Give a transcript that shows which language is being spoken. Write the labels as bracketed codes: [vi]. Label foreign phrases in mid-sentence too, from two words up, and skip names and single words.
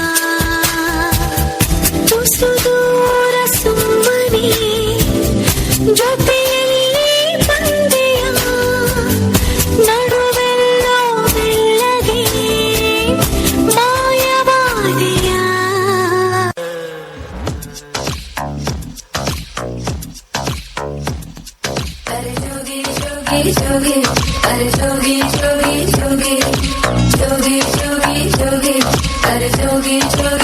[kn] ತುಸು ದೂರ ಸುಮ್ಮನೆ ಜೊತೆಯಲ್ಲಿ ಬಂದೆಯ, ನಡುವೆಲ್ಲೋ ಮೆಲ್ಲಗೆ ಮಾಯವಾದೆಯ. [hi] अरे जोगी जोगी जोगी, अरे जोगी जोगी जोगी, जोगी जोगी जोगी, अरे जोगी